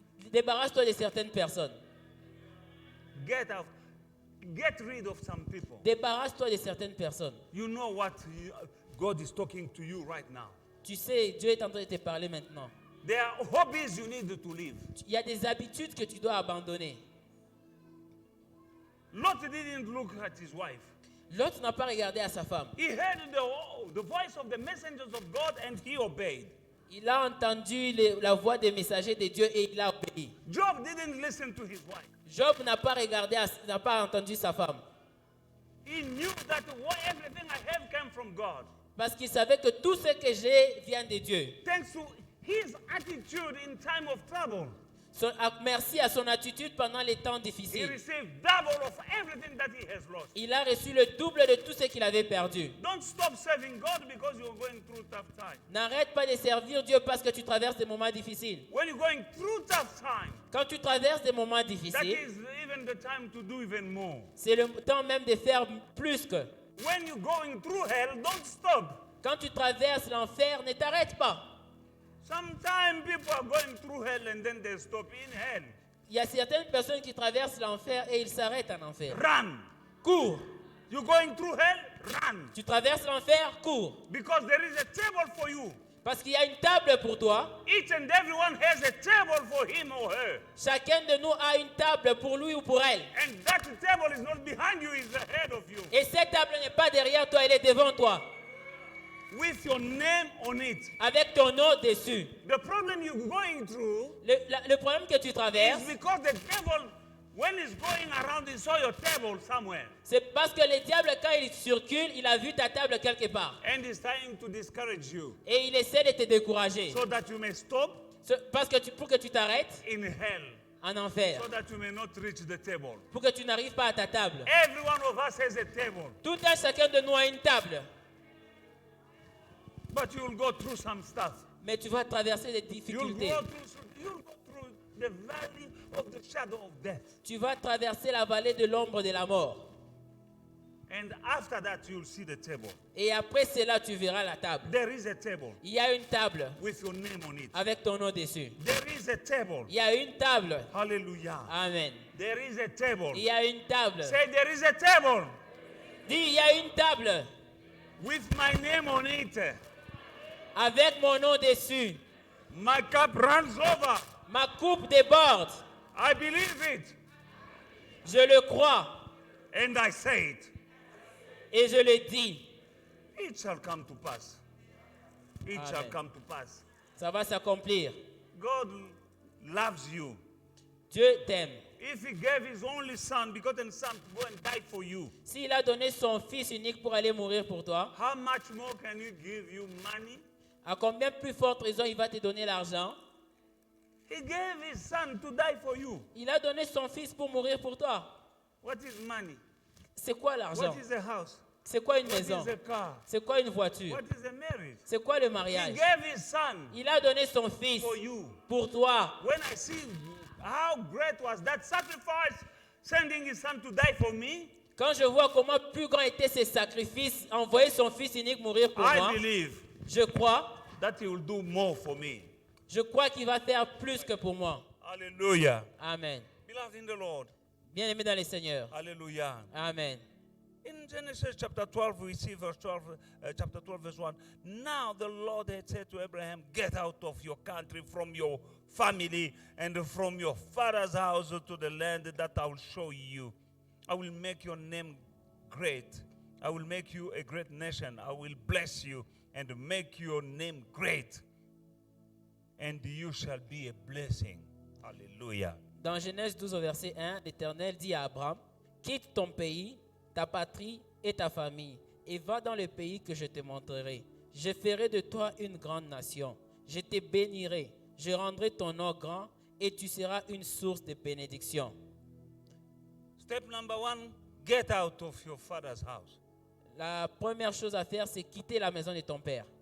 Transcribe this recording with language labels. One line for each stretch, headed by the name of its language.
French: débarrasse-toi de certaines personnes.
English: Get out. Get rid of some people.
French: Débarrasse-toi de certaines personnes.
English: You know what God is talking to you right now.
French: Tu sais, Dieu est en train de te parler maintenant.
English: There are hobbies you need to live.
French: Il y a des habitudes que tu dois abandonner.
English: Lot didn't look at his wife.
French: L'autre n'a pas regardé à sa femme.
English: He heard the voice of the messengers of God and he obeyed.
French: Il a entendu la voix des messagers de Dieu et il a obéi.
English: Job didn't listen to his wife.
French: Job n'a pas regardé, n'a pas entendu sa femme.
English: He knew that everything I have came from God.
French: Parce qu'il savait que tout ce que j'ai vient de Dieu.
English: Thanks to his attitude in time of trouble.
French: Merci à son attitude pendant les temps
English: He
French: difficiles.
English: received double of everything that he has lost.
French: Il a reçu le double de tout ce qu'il avait perdu.
English: Don't stop serving God because you're going through tough times.
French: N'arrête pas de servir Dieu parce que tu traverses des moments difficiles.
English: When you're going through tough times,
French: Quand tu traverses des moments
English: that
French: difficiles,
English: is even the time to do even more.
French: c'est le temps même de faire plus que.
English: When you're going through hell, don't stop.
French: Quand tu traverses l'enfer, ne t'arrête pas.
English: Sometimes people are going through hell and then they stop in hell.
French: Il y a certaines personnes qui traversent l'enfer et ils s'arrêtent en enfer.
English: Run.
French: Cours.
English: You're going through hell? Run.
French: Tu traverses l'enfer, cours.
English: Because there is a table for you.
French: Parce qu'il y a une table pour toi.
English: Each and everyone has a table for him or her.
French: Chacun de nous a une table pour lui ou pour elle.
English: And that table is not behind you, it's ahead of you.
French: Et cette table n'est pas derrière toi, elle est devant toi.
English: With your name on it.
French: Avec ton nom dessus.
English: The problem you're going through
French: Le problème que tu traverses,
English: is because the devil, when he's going around, he saw your table somewhere.
French: c'est parce que le diable, quand il circule, il a vu ta table quelque part.
English: And he's trying to discourage you
French: Et il essaie de te décourager.
English: so that you may stop
French: Parce que pour que tu t'arrêtes
English: in hell,
French: en enfer.
English: so that you may not reach the table.
French: Pour que tu n'arrives pas à ta table.
English: Every one of us has a table,
French: Tout un chacun de nous a une table.
English: but you'll go through some stuff.
French: Mais tu vas traverser des
English: You'll
French: difficultés.
English: go through the valley of the shadow of death.
French: Tu vas traverser la vallée de l'ombre de la mort.
English: And after that, you'll see the table.
French: Et après cela, tu verras la table.
English: There is a table
French: Il y a une table
English: with your name on it.
French: avec ton nom dessus.
English: There is a table.
French: Il y a une table. Hallelujah. Amen.
English: There is a table.
French: Il y a une table.
English: Say, there is a table
French: Dis, il y a une table
English: with my name on it.
French: avec mon nom dessus.
English: My cup runs over.
French: Ma coupe déborde.
English: I believe it.
French: Je le crois
English: And I say it.
French: et je le dis.
English: It shall come to pass. It Amen. shall come to pass.
French: Ça va s'accomplir.
English: God loves you.
French: Dieu t'aime.
English: If he gave his only son, begotten son, to go and die for you,
French: S'il a donné son fils unique pour aller mourir pour toi,
English: how much more can he give you money?
French: à combien plus forte raison il va te donner l'argent?
English: He gave his son to die for you.
French: Il a donné son fils pour mourir pour toi.
English: What is money?
French: C'est quoi l'argent?
English: What is a house?
French: C'est quoi une
English: What
French: maison?
English: is a car?
French: C'est quoi une voiture?
English: What is a marriage?
French: C'est quoi le
English: He
French: mariage?
English: gave his son
French: Il a donné son fils
English: for you.
French: pour toi.
English: When I see how great was that sacrifice, sending his son to die for me,
French: Quand je vois comment plus grand était ce sacrifice, envoyer son fils unique mourir pour moi,
English: I believe
French: je crois
English: that he will do more for me.
French: qu'il va faire plus que pour moi. Hallelujah. Amen.
English: Beloved in the Lord.
French: Bien-aimé dans le Seigneur. Hallelujah. Amen.
English: In Genesis chapter 12, we see chapter 12, verse 1. Now the Lord had said to Abraham, get out of your country, from your family, and from your father's house to the land that I will show you. I will make your name great. I will make you a great nation. I will bless you and make your name great. And you shall be a blessing. Hallelujah.
French: Dans Genèse 12 au verset 1, l'Éternel dit à Abraham, quitte ton pays, ta patrie et ta famille, et va dans le pays que je te montrerai. Je ferai de toi une grande nation. Je te bénirai. Je rendrai ton nom grand et tu seras une source de bénédiction.
English: Step number 1, get out of your father's house.
French: La première chose à faire, c'est quitter la maison de ton père.